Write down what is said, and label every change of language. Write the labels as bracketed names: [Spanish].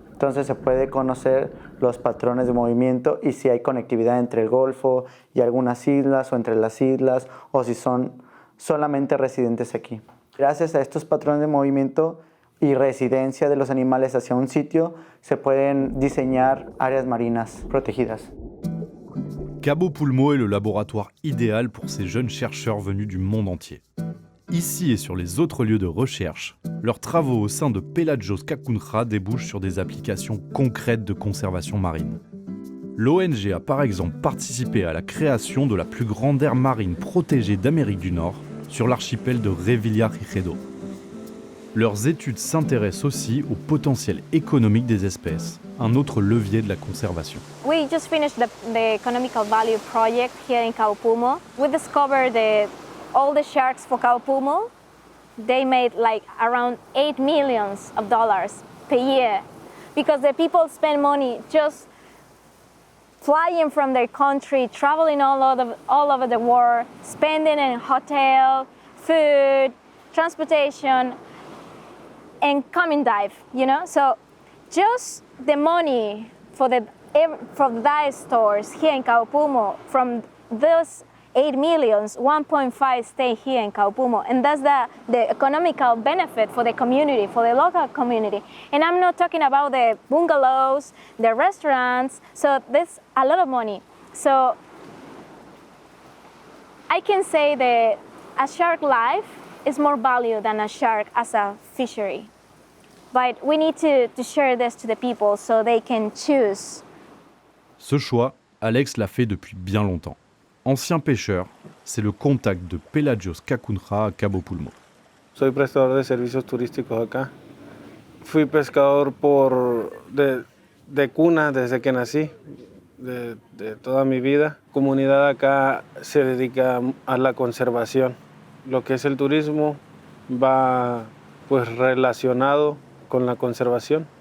[Spanish] Entonces se puede conocer los patrones de movimiento y si hay conectividad entre el Golfo y algunas islas o entre las islas o si son solamente residentes aquí. Gracias a estos patrones de movimiento y residencia de los animales hacia un sitio, se pueden diseñar áreas marinas protegidas. [French] Cabo Pulmo est le laboratoire idéal pour ces jeunes chercheurs venus du monde entier. Ici et sur les autres lieux de recherche, leurs travaux au sein de Pelagios Kakunja débouchent sur des applications concrètes de conservation marine. L'ONG a par exemple participé à la création de la plus grande aire marine protégée d'Amérique du Nord sur l'archipel de Revillagigedo. Leurs études s'intéressent aussi au potentiel économique des espèces, un autre levier de la conservation. [English] We just finished the economical value project here in Cabo Pulmo. We discovered that all the sharks for Cabo Pulmo, they made like around $8 million per year because the people spend money just flying from their country, traveling all over the world, spending in hotel, food, transportation, and come and dive, you know? So just the money for the dive stores here in Cabo Pulmo, from those 8 million, 1.5 stay here in Cabo Pulmo. And that's the economical benefit for the community, for the local community. And I'm not talking about the bungalows, the restaurants, so there's a lot of money. So I can say that a shark life is more value than a shark as a fishery. But we need to share this to the people so they can choose. [French] Ce choix, Alex l'a fait depuis bien longtemps. Ancien pêcheur, c'est le contact de Pelagios Kakunja à Cabo Pulmo. [Spanish] Soy prestador de servicios turísticos acá. Fui pescador de cuna desde que nací, de toda mi vida. La comunidad acá se dedica a la conservación. Lo que es el turismo va pues relacionado con la conservación.